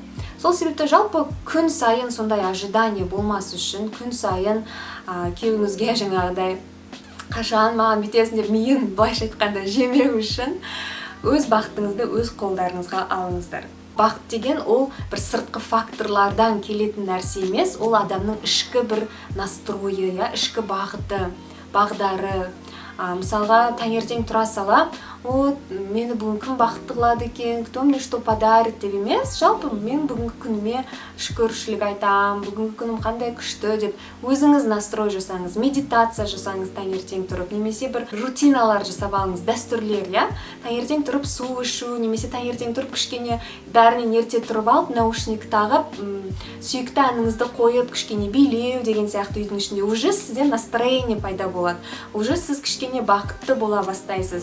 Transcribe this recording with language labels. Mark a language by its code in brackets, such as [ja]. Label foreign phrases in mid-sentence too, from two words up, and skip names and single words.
[kk] Сол себепті жалпы күн сайын сондай ожидание болмас үшін, күн сайын күйеуіңізге жаңағыдай қашан маған бүйтесің деп миын былайша айтқанда жемеу үшін өз бақытыңызды өз қолдарыңызға алыңыздар. Бақыт деген ол бір сыртқы факторлардан келетін нәрсе емес, ол адамның ішкі бір настройы, ішкі бағдары. Мысалға таңертең тұра сала, мені бүгін кім бақытты қылады екен, [ru] кто мне что подарит [kk] деп емес, жалпы мен бүгінгі күніме шүкіршілік айтам, бүгінгі күнім қандай күшті деп өзіңіз настрой жасаңыз, медитация жасаңыз таңертең тұрып, немесе бір рутиналар жасап алыңыз, дәстүрлер, таңертең тұрып су ішу, немесе таңертең тұрып кішкене бәрінен ерте тұрып алып, наушник тағып, сүйікті әніңізді қойып, кішкене билеу деген сияқты үйдің ішінде уже сізде настроение пайда болады, уже сіз кішкене бақытты бола бастайсыз.